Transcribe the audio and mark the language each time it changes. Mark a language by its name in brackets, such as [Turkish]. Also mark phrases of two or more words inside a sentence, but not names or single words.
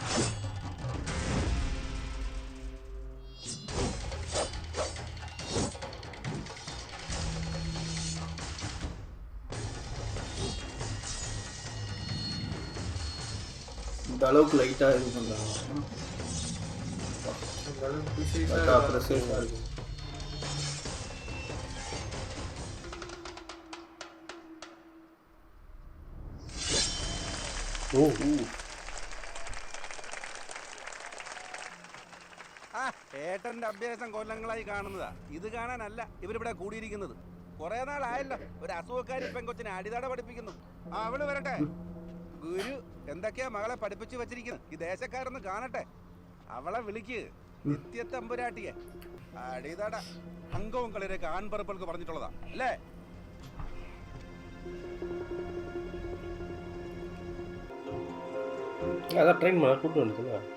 [Tamil] இந்த அளவுக்கு லைட்டாக இது பண்ணுறாங்க ப்ரெசஸாக இருக்கும். [Malayalam] ഏട്ടന്റെ അഭ്യാസം കൊല്ലങ്ങളായി കാണുന്നതാ. ഇത് കാണാനല്ല ഇവരിവിടെ കൂടിയിരിക്കുന്നത്. കുറെ നാളായല്ലോ ഒരു അസുഖക്കാരി പെങ്കൊച്ചിനെ അടിതട പഠിപ്പിക്കുന്നു. അവള് വരട്ടെ. ഗുരു എന്തൊക്കെയാ മകളെ പഠിപ്പിച്ചു വെച്ചിരിക്കുന്നത്. ഈ ദേശക്കാരൊന്ന് കാണട്ടെ. അവളെ വിളിക്ക്. നിത്യത്തമ്പുരാട്ടിയെ അടിതട അംഗവും കളിയൊക്കെ ആൺപറപ്പുകൾക്ക് പറഞ്ഞിട്ടുള്ളതാ അല്ലേ? [Tamil] அதான் ட்ரெயின் பண்ண கூப்பிட்டு வந்துச்சுங்க